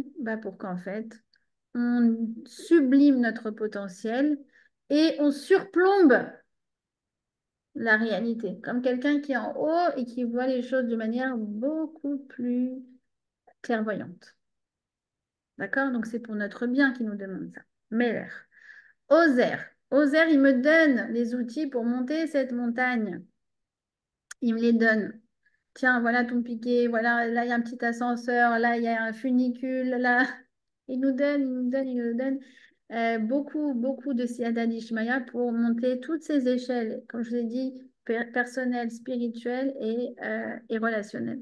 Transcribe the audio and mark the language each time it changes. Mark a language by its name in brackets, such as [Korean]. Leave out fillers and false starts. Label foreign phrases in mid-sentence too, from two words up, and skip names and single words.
[French] Bah pour qu'en fait, on sublime notre potentiel et on surplombe la réalité, comme quelqu'un qui est en haut et qui voit les choses de manière beaucoup plus clairvoyante. D'accord? Donc c'est pour notre bien qu'il nous demande ça. Meler. Ozer. Ozer, il me donne les outils pour monter cette montagne. Il me les donne. Tiens, voilà ton piquet, voilà, là il y a un petit ascenseur, là il y a un funicule, là. Il nous donne beaucoup de [Aramaic] סייעתא דשמיא [French] pour monter toutes ces échelles, comme je vous ai dit, personnelles, spirituelles et relationnelles.